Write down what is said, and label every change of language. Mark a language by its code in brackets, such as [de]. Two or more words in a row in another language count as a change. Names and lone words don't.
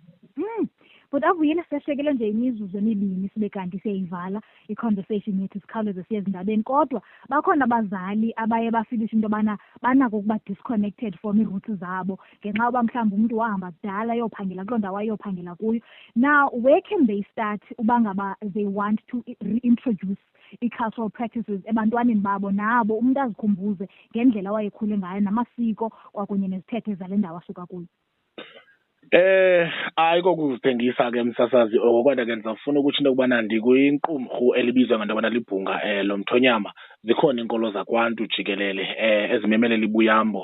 [xh] But avuyile siyahlekele nje imizuzu emibini sibe kanti siyayivala i-conversation yethu sikhawuleze siye ezindabeni. Kodwa bakhona abazali abaye bafilishe into yobana banako ukuba [en] disconnected from [xh] ii-roots zabo ngenxa yoba mhlawumbi umntu wahamba kudala ayophangela kuloo ndawo ayophangela kuyo. [en] Now where can they start [xh] uba ngaba [en] they want to reintroduce [xh] i- [en] cultural practices [xh] ebantwaneni babo, nabo umntu azikhumbuze ngendlela awayekhule ngayo namasiko kwakunye nezithethe zale ndawo asuka kuyo? Ayikokuzithengisa ke msasazi oko, kodwa ke ndizawufuna ukuthi into yokubana ndikwiqumrhu elibizwa ngento yobana libhunga lomthonyama zikhona inkolo zakwantu jikelele ezimemelela ibuyambo.